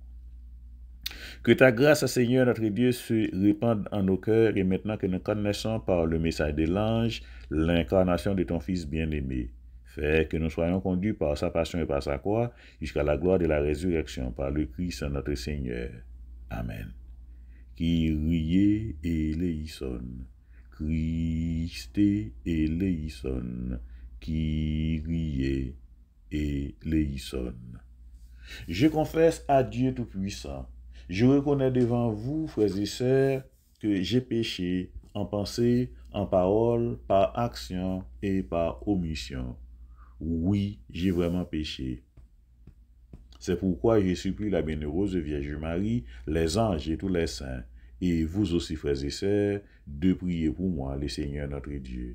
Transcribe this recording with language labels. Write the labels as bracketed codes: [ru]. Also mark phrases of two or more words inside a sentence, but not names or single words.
[fr] Que ta grâce, Seigneur, notre Dieu, se répande en nos cœurs et maintenant que nous connaissons par le message de l'ange l'incarnation de ton Fils bien-aimé. Fais que nous soyons conduits par sa passion et par sa croix jusqu'à la gloire de la résurrection par le Christ notre Seigneur. Amen. [el] Kyrie eleison, Christe eleison, Kyrie eleison. [fr] Je confesse à Dieu Tout-Puissant. Je reconnais devant vous, frères et sœurs, que j'ai péché en pensée, en parole, par action et par omission. Oui, j'ai vraiment péché. C'est pourquoi je supplie la bienheureuse Vierge Marie, les anges et tous les saints, et vous aussi, frères et sœurs, de prier pour moi, le Seigneur notre Dieu.